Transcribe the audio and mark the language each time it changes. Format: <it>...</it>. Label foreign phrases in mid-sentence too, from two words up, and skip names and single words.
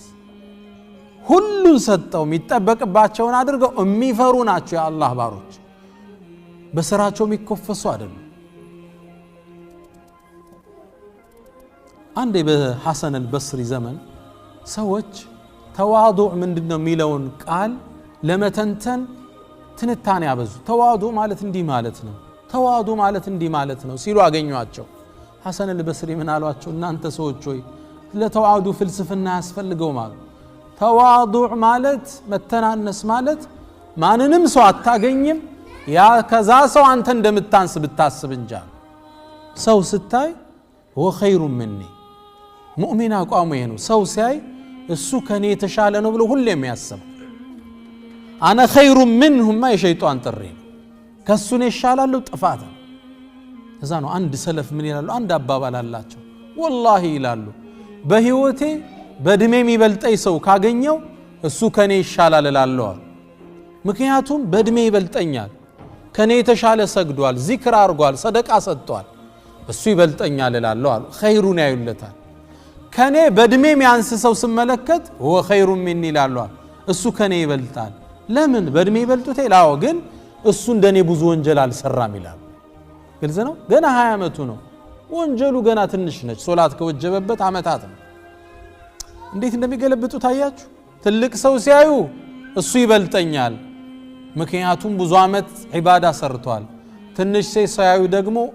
<am>ሁሉን ሰጠው የሚጠበቅባቸውን አድርገው የሚፈሩ ናቸው የአላህ ባሮች። በስራቸው የሚኮፈሱ አይደሉም። አንዴ በሐሰን አልበስሪ ዘመን ሰዎች ተዋዱዕ ምንድነው የሚለውን ቃል ለመተንተን ትንታኔ ያበዙ። ተዋዱዕ ማለት እንዲህ ማለት ነው፣ ተዋዱዕ ማለት እንዲህ ማለት ነው ሲሉ አገኟቸው። ሐሰን አልበስሪ ምን አሏቸው? እናንተ ሰዎች ሆይ ለተዋዱዕ ፍልስፍና ያስፈልገው ማለት ተዋዱዕ ማለት መተናነስ ማለት ማንንም ሰው አታገኝም ያ ከዛ ሰው አንተ እንደምታንስ ብታስብ እንጂ ሰው ስታይ</am> <ar>هو خير مني</ar> <am>ሙእሚን አቋሙ ይሄ ነው። ሰው ሲያይ እሱ ከኔ የተሻለ ነው ብሎ ሁሉ የሚያስብ</am> <ar>انا خير منهم ما</ar> <am>የሸይጣን ጥሪ ከሱ ነው ይሻላልው ጥፋት እዛ ነው። አንድ ሰለፍ ምን ይላሉ? አንድ አባባል አላቸው። ወላሂ ይላሉ በህይወቴ በእድሜ የሚበልጠኝ ሰው ካገኘው እሱ ከኔ ይሻላል እላለሁ። ምክንያቱም በእድሜ ይበልጠኛል፣ ከኔ የተሻለ ሰግዷል፣ ዚክር አድርጓል፣ ሰደቃ ሰጥቷል፣ እሱ ይበልጠኛል እላለሁ አሉ። ኸይሩን ያዩለታል። ከኔ በእድሜ የሚያንስ ሰው ስመለከት</am> <ar>هو خير مني</ar> <am>ይላሉ፣ እሱ ከኔ ይበልጣል። ለምን? በእድሜ ይበልጡት ይላው፣ ግን እሱ እንደኔ ብዙ ወንጀል አልሰራም ይላል። ግልጽ ነው። ገና 20 አመቱ ነው፣ ወንጀሉ ገና ትንሽ ነች። ሶላት ከወጀበበት አመታት ነው። እንዴት እንደሚገለብጡ ታያችሁ። ትልቅ ሰው ሲያዩ እሱ ይበልጠኛል፣ ምክንያቱም ብዙ አመት ዒባዳ ሰርቷል። ትንሽ ሲያዩ ደግሞ</am>